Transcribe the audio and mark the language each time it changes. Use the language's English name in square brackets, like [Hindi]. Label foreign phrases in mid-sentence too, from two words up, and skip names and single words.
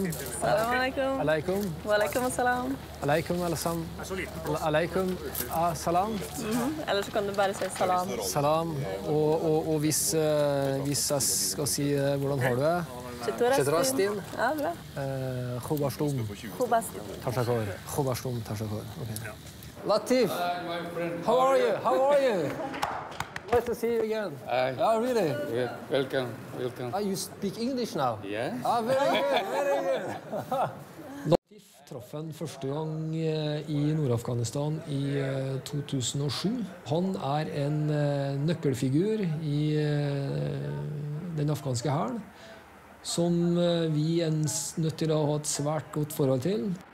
[Arabic] سلام عليكم. Alaikum. وعليكم السلام. عليكم عليكم سلام. [Norwegian] Eller så kan du bare si salam. [Arabic] Salam. [Norwegian] Og hvis jeg skal si hvordan har du det? [Persian] Chetrastin. [Norwegian] Ja, bra. [Persian] Khubashtum. Khubashtum. تشکر. خوب هستم، تشکر. [English] Okay. Latif, how are you? How are you? Nice to see you again. Oh, really? Yeah, welcome. You speak English now? Yeah. Very good. [Norwegian] Latif traff han første gang i Nord-Afghanistan i 2007. Han en nøkkelfigur i den afghanske hæren, som vi nødt til å ha et svært godt forhold til.